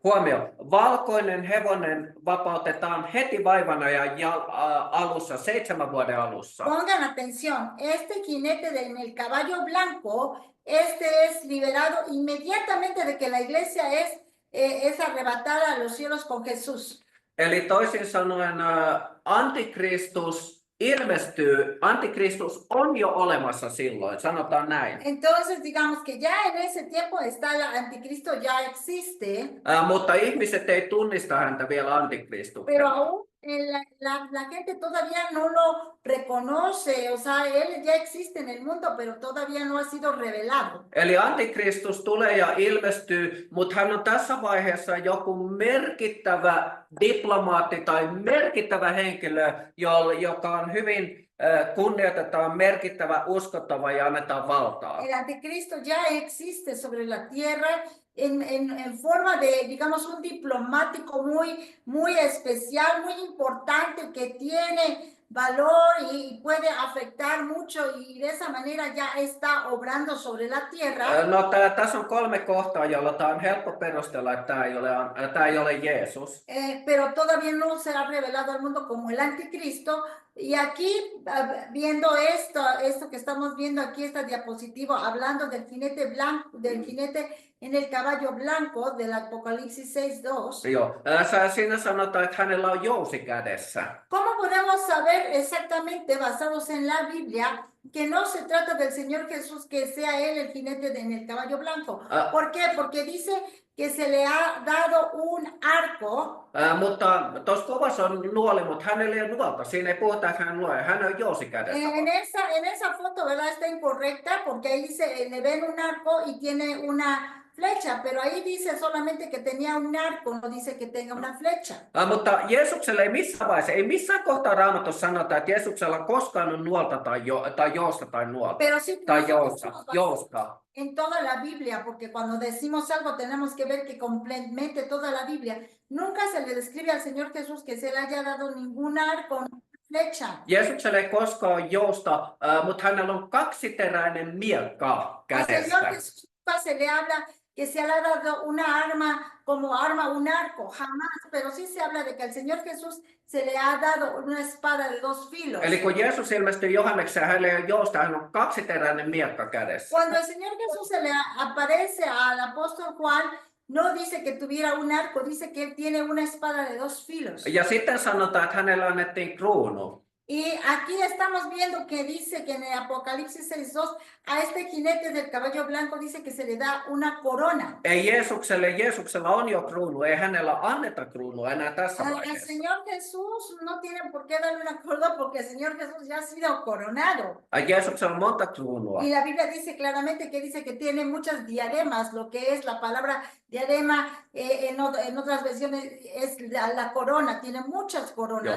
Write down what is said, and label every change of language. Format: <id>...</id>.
<fi>Huomio, valkoinen hevonen vapautetaan heti vaivanajan alussa, 7 vuoden alussa.</fi> <es>Pongan atención, este jinete en el caballo blanco, este es liberado inmediatamente de que la iglesia es arrebatada a los cielos con Jesús.</es> <fi>Eli toisin sanoen Antikristus ilmestyy, Antikristus on jo olemassa silloin, sanotaan näin.</fi> <es>Entonces, digamos que ya en ese tiempo está el anticristo, ya existe,</es> <fi>Mutta ihmiset ei tunnista häntä vielä</fi> <es>pero</es> <fi>Antikristuksena.</fi> <es>aún la gente todavía no lo reconoce, o sea, él ya existe en el mundo, pero todavía no ha sido revelado.</es> <fi>Eli Antikristus tulee ja ilmestyy, mutta hän on tässä vaiheessa joku merkittävä diplomaatti tai merkittävä henkilö, joka on hyvin kunnioitetaan, merkittävä, uskottava ja annetaan valtaa.</fi> <es>El anticristo ya existe sobre la tierra en forma de, digamos, un diplomático muy especial, muy importante, que tiene valor y puede afectar mucho y de esa manera ya está obrando sobre la tierra.</es> <fi>No, tässä on 3 kohtaa, jolla tämä on helppo perustella, että tämä ei ole Jeesus.</fi> <es>Pero todavía no se ha revelado al mundo como el anticristo. Y aquí, viendo esto que estamos viendo aquí, esta diapositiva, hablando del jinete blanco, del jinete en el caballo blanco del Apocalipsis 6:2.</es> <fi>Joo, siinä sanotaan, että hänellä on jousi kädessä.</fi> <es>¿Cómo podemos saber exactamente, basados en la Biblia, que no se trata del Señor Jesús, que sea Él el jinete en el caballo blanco? ¿Por qué? Porque dice que se le ha dado un arco.</es> <fi>Mutta tuossa kuvassa on nuoli, mutta hänellä ei ole nuolta. Siinä ei puhuta, että hän nuoli. Hän on jousi kädessä.</fi> <es>En esa foto, ¿verdad? Está incorrecta porque ahí dice, le ven un arco y tiene una flecha, pero ahí dice solamente que tenía un arco, no dice que tenga una flecha.</es> <fi>Mutta Jeesuksella ei missään vaiheessa, ei missään kohtaa Raamatussa sanota, että Jeesuksella koskaan on nuolta tai jousta tai nuolta.</fi> <es>Pero sí</es> <fi>Tai jousta.</fi> <es>en toda la Biblia, porque cuando decimos algo tenemos que ver que complemente toda la Biblia. Nunca se le describe al Señor Jesús que se le haya dado ningún arco, flecha.</es> <fi>Jeesuksella ei koskaan ole jousta, mutta hänellä on kaksiteräinen miekka</fi> <es>Al Señor</es> <fi>kädessä.</fi> <es>Jesús nunca se le habla que se le ha dado una arma como arma, un arco, jamás, pero sí se habla de que al Señor Jesús se le ha dado una espada de 2 filos.</es> <fi>Eli kun Jeesus ilmestyi Johannekseen, hänellä ei ole jousta, hän on kaksiteräinen miekka kädessä.</fi> <es>Cuando el Señor Jesús se le aparece al apóstol Juan, no dice que tuviera un arco, dice que él tiene una espada de 2 filos.</es> <fi>Ja sitten sanotaan, että hänelle annettiin kruunu.</fi> <es>Y aquí estamos viendo que dice que en el Apocalipsis 6:2 a este jinete del caballo blanco dice que se le da una corona.</es> <fi>Ei Jeesuksella on jo kruunu, ei hänellä anneta kruunua enää tässä</fi> <es>Al</es> <fi>vaiheessa.</fi> <es>Señor Jesús no tiene por qué darle una corona porque el Señor Jesús ya ha sido coronado.</es> <fi>Jeesuksella on monta kruunua.</fi> <es>Y la Biblia dice claramente que tiene muchas diademas, lo que es la palabra diadema en otras versiones es la corona, tiene muchas coronas,</es>